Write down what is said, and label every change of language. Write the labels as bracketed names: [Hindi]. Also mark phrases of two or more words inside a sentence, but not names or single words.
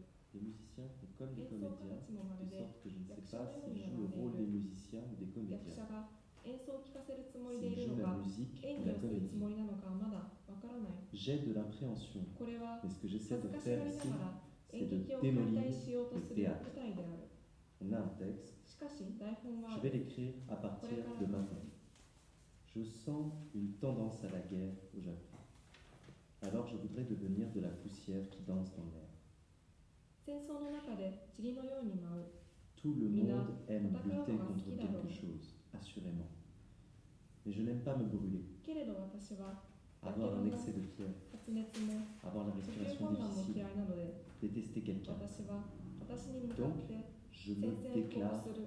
[French] Les musiciens font comme des [Japanese] 演奏家 [French] comédiens, [Japanese] たちもま [French] de [Japanese] るで [French] sorte que je ne sais [Japanese] 役者 [French] pas [Japanese] のよう [French] s'ils [Japanese] に [French] jouent [Japanese] 学 [French] le [Japanese] ん [French] rôle [Japanese] でい [French] des [Japanese] る。 [French] musiciens ou des [Japanese] 役 [French] comédiens, [Japanese] 者が演奏を聴かせるつもりでい [French] s'ils [Japanese] る [French] jouent [Japanese] の [French] la [Japanese] か [French] musique [Japanese] 演 [French] ou [Japanese] 技 [French] la [Japanese] をするつ [French] comédie. [Japanese] もりなのかはまだわからない。 [French] J'ai de l'appréhension, [Japanese] これは [French] mais ce que [Japanese] 恥 [French] j'essaie [Japanese] ず [French] de [Japanese] かし [French] faire [Japanese] がりな [French] ici, [Japanese] がら [French] c'est [Japanese] 演 [French] de [Japanese] 劇を解体 [French] démolir [Japanese] しようと [French] le [Japanese] する [French] théâtre. [Japanese] 舞台である。 [French] On a un texte, [Japanese] しかし台本は [French] je vais l'écrire à partir de maintenant. Je sens une tendance à la guerre au Japon. Alors je voudrais devenir de la poussière qui danse dans l'air. [Japanese] 戦争の中で塵のように舞う。 [French] Tout le monde aime Mina, lutter Takao contre Kira, quelque chose, assurément. Mais je n'aime pas me brûler, [Japanese] けれど私は [French] avoir un excès de fièvre, [Japanese] 発熱も [French] avoir la [Japanese] 呼吸 [French] respiration [Japanese] 困難も [French] difficile, [Japanese] 嫌いなので [French] détester quelqu'un. [Japanese] 私は私に向かって [French] Je [Japanese] 宣 [French] me [Japanese] 戦布 [French] déclare [Japanese] 告する。